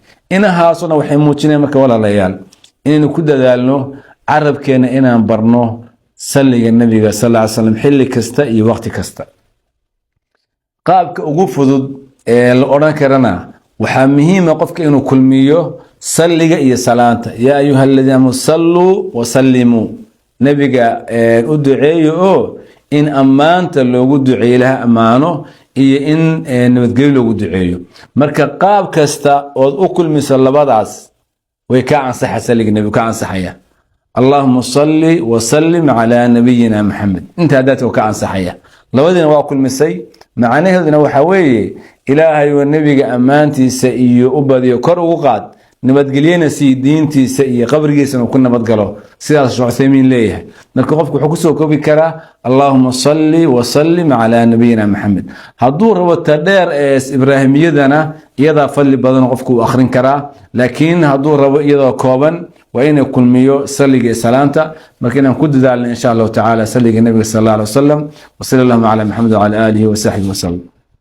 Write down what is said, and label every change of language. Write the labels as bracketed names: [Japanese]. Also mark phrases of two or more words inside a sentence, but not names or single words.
[Somali] inahaasuna waxay muujinayaan marka walaalayaal inaynu ku dadaalno carabkeena inaan barno saliga nebiga [Arabic] صلى الله عليه وسلم [Somali] xilli kasta iyo waqti kasta. qaabka ugu fudud ee la oran karana waxaa muhiim ah qofka inuu kulmiyo saliga iyo salaanta. [Arabic] يا أيها الذين صلوا وسلموا, [Somali] nebiga u duceeyo oo in ammaanta loogu duceeyo ilaha ammaano iyo in nabadgelyo loogu duceeyo. marka qaab kasta ood u kulmiso labadaas way ka ansaxa saliga nebiga ka ansaxaya. [Arabic] اللهم صل وسلم على نبينا محمد [Somali] inta hadaadka ka ansaxaya. labadina waa kulmisay macnaheeduna waxa weeye ilaahay oo nebiga ammaantiisa iyo u badiyo kor ugu qaad, nabadgelyana si diintiisa iyo qabrigiisa ku nabadgalo. sidaas Sheekh Uthaymeen leeyahay. marka qofku wuxuu ku soo koobi karaa [Arabic] اللهم صل وسلم على نبينا محمد. [Somali] hadduu rabo tadheer ee ibraahimiyadana iyada fadli badan qofku uu akhrin karaa, laakiin hadduu rabo iyada kooban waa inuu kulmiyo saliga salaanta. marka inaan ku dadaalno [Arabic] إن شاء الله تعالى [Somali] saliga nabiga [Arabic] صلى الله عليه وسلم. وصلى الله على محمد وعلى آله وصحبه وسلم.